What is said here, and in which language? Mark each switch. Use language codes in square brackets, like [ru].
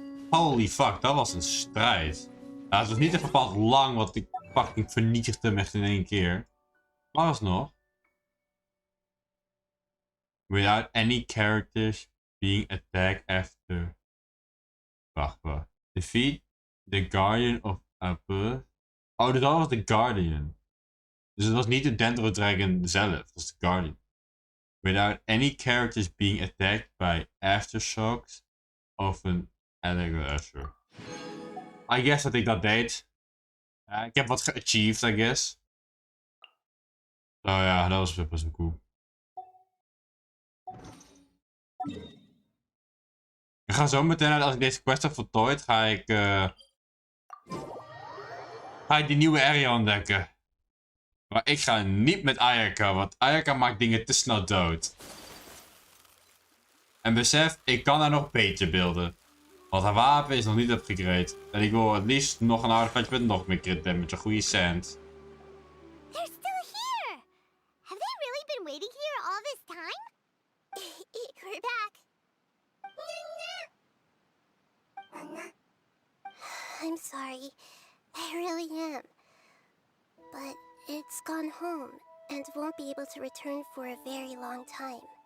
[en] Holy fuck, [nl] dat was een strijd. Nou, het was niet echt bepaald lang, want ik fucking vernietigde hem echt in één keer. Maar alsnog. [en] Without any characters being attacked after. [nl] Wacht. [en] Defeat the Guardian of Apple. [nl] Oh, dat was de Guardian. Dus het was niet de Dendro Dragon zelf, het was de Guardian. [en] Without any characters being attacked by aftershocks of an Allegro Usher. I guess [nl] dat ik dat deed. Ik heb wat geachieved, [en] I guess. [nl] Nou ja, dat was best wel cool. Ik ga zo meteen, als ik deze quest heb voltooid, ga ik die nieuwe area ontdekken. Maar ik ga niet met Ayaka, want Ayaka maakt dingen te snel dood. En besef, ik kan haar nog beter beelden. Want haar wapen is nog niet upgegrade. En ik wil het liefst nog een artefact met nog meer crit damage. Een goede sand. [en] They're still here! Have they really been waiting here all this time? We're back. I'm sorry. I really am. But it's gone home and won't be able to return for a very long time.